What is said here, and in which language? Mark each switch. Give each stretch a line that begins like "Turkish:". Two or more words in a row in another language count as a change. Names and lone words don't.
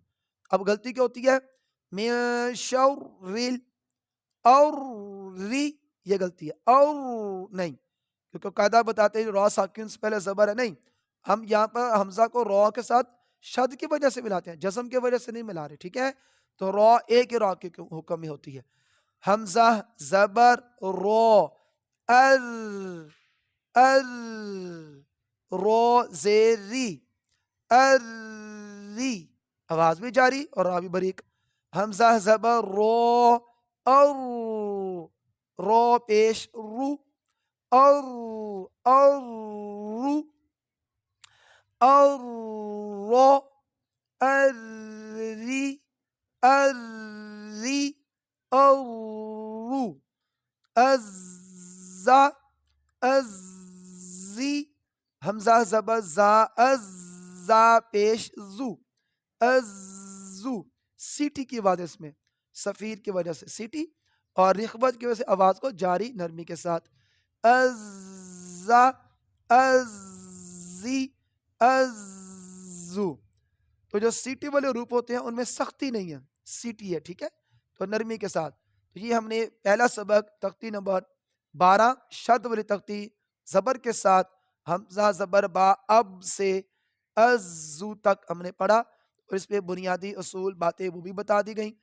Urdu: اب غلطی کیا ہوتی ہے، من شر ریل، اور ری، یہ غلطی ہے، اور نہیں، کیونکہ قاعدہ بتاتے ہیں را ساکن سے پہلے زبر ہے. نہیں، ہم یہاں پر حمزہ کو را کے ساتھ شد کی وجہ سے ملاتے ہیں، جزم کی وجہ سے نہیں ملا رہے، ٹھیک ہے. تو را ایک ہی را کے حکم میں ہوتی ہے. حمزہ زبر رو، ار، ار، رو زیر ری، ار، ری. آواز بھی جاری اور را بھی بریک. حمزہ زبر رو، اور رو پیش رو، اور رو، اور رو، اری، اری، اور ازا، ازی. حمزہ زبر زا، ازا پیش زو، ازو. سیٹی کی وجہ اس میں، سفیر کی وجہ سے سیٹی اور رخبت کی وجہ سے آواز کو جاری نرمی کے ساتھ. ازا، ازی، ازو. تو جو سیٹی والے روپ ہوتے ہیں ان میں سختی نہیں ہے، سیٹی ہے، ٹھیک ہے، تو نرمی کے ساتھ. تو یہ ہم نے پہلا سبق تختی نمبر 12 شد والی تختی زبر کے ساتھ حمزہ زبر با اب سے ازو تک ہم نے پڑھا اور اس پہ بنیادی اصول باتیں وہ بھی بتا دی گئیں.